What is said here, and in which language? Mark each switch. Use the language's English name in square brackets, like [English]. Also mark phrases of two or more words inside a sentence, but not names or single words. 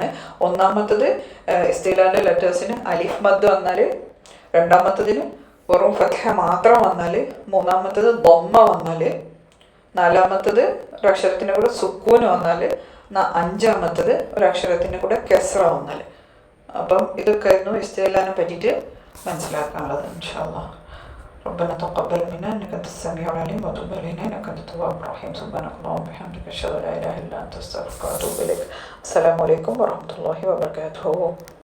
[Malayalam] ഒന്നാമത്തത് ഇസ്തിഗ്ലാലിൻ്റെ ലെറ്റേഴ്സിന് അലിഫ് മദ് വന്നാൽ, രണ്ടാമത്തതിന് വെറും ഫത്ഹ മാത്രം വന്നാൽ, മൂന്നാമത്തത് ദമ്മ വന്നാൽ, നാലാമത്തത് ഒരക്ഷരത്തിൻ്റെ കൂടെ സുക്കൂന് വന്നാൽ, അഞ്ചാമത്തത് ഒരക്ഷരത്തിൻ്റെ കൂടെ കസ്റ വന്നാൽ. അപ്പം ഇതൊക്കെ ആയിരുന്നു ഇസ്തിഗ്ലാലിനെ പറ്റിയിട്ട് മനസ്സിലാക്കാനുള്ളത്. [Arabic] إن شاء الله. ربنا تقبل منا انك انت السميع العليم وتب علينا انك انت التواب الرحيم. سبحانك اللهم وبحمدك اشهد ان لا اله الا انت استغفرك واتوب اليك. السلام عليكم ورحمه الله وبركاته.